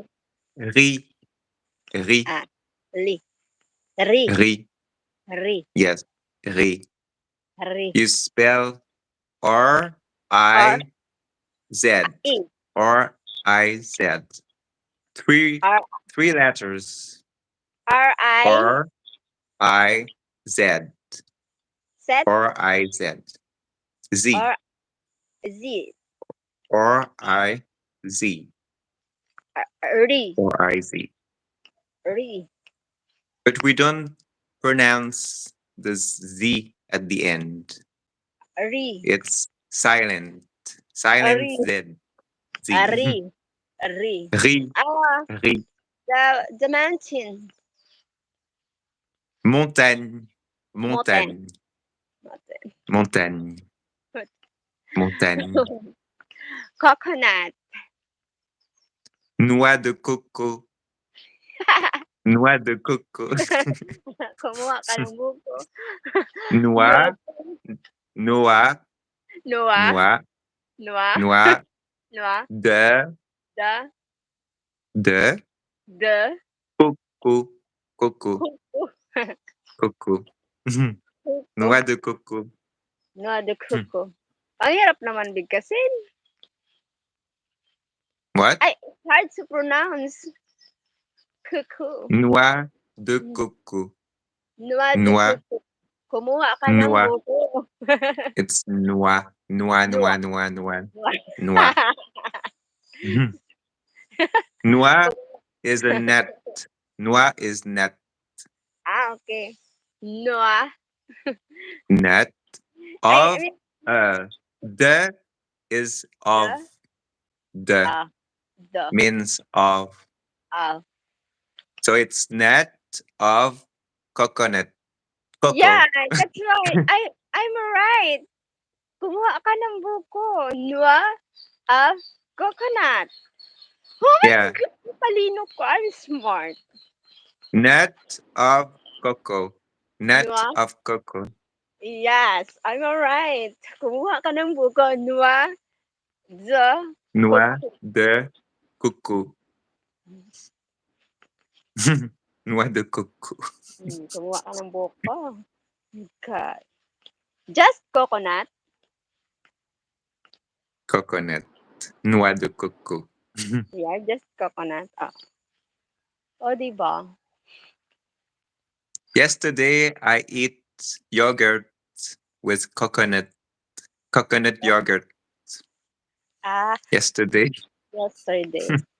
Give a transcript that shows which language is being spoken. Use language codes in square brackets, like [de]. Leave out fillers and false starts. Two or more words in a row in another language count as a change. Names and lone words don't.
[fr] riz, riz, Ah, li. Ri. riz. Ri. [en] Yes, riz. [fr] Ri. [en] You spell R R I Z. I. R-I-Z. Three R three letters. R I R-I-Z. set R-I-Z. Z. or Z. R-I-Z. [fr] Ri. [en] R-I-Z. [fr] Ri. [en] But we don't pronounce the Z at the end. [fr] Ri. [en] It's silent. Silent [fr] Ri. [en] Z. [fr] Ri. Ri. Ri, Ah, ri. [en] the mountain. [fr] Montagne, [en] Mountain. [fr] montagne, [en] Mountain. [fr] montagne, montagne. [en] Coconut. [fr] Noix de coco, noix de coco. [tl] Kumuha ka ng buko. [fr] Noix, Noa. noix, Noa. noix, Noa. noix Noa. de, [en] The. [fr] de [en] The. [fr] coco, coco, Kuko. coco. Kuko. Noix de coco. Noa de Hmm. kuko. [tl] Ang hirap naman bigkasin. [en] What? Ay, it's hard to pronounce. [fr] Kuko. Noix de coco. Noa de Noix, [tl] kuko. Kumuha ka ng [fr] noix. [tl] buko. [en] It's [fr] noix, noix, Noa. noix, noix, noix, Noa. [en] noix. Noix is a net. Noix is net. Okay. Noa. Net I of mean, the is of the. the Ah, the. means of. Ah. So it's net of coconut. Yeah, [fr] Coco. [en] that's right. I'm right. [tl] Kumuha ka ng buko. [en] Noa of coconut. Oh my Yeah. God, [tl] talino ko. [en] I'm smart. Net of cocoa. Net [fr] Noa? [en] of cocoa. Yes, I'm right. [tl] Kumuha ka ng buko. [fr] Noa the Noix coco. de coco. Noix de coco. [tl] Kumuha ka ng buko. [en] God. Just coconut. Coconut. [fr] Noix de coco. [en] Yeah, just coconut. Ah. [tl] O, diba? [en] Yesterday I eat yogurt with coconut yogurt Ah, yesterday. yesterday.